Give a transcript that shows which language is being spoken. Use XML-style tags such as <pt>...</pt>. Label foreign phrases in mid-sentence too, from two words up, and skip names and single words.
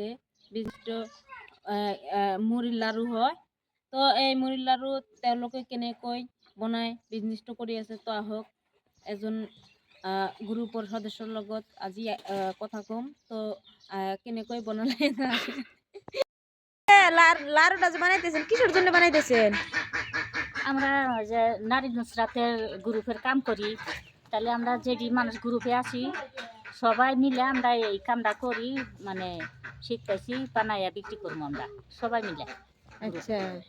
<as>বিজনেছটো মুড়িৰ লাৰু হয়। তো এই মুড়িৰ লাৰু তেওঁলোকে কেনেকৈ বনায় বিজনেছটো কৰি আছে। তো আহক এজন গ্ৰুপৰ সদস্যৰ লগত আজি কথা কম। তো কেনেকৈ বনালে লাড়ুটা</as> <bn>যে বানাইতেছেন কিসের জন্য বানাইতেছেন? আমরা যে নারী নুসরাতের গ্রুপের কাম করি, তাহলে আমরা যেটি মানুষ গ্রুপে আছি সবাই মিলে আমরা এই কামটা করি, মানে শিখতেছি, বানাইয়া বিক্রি করবো আমরা সবাই মিলে। আচ্ছা,</bn>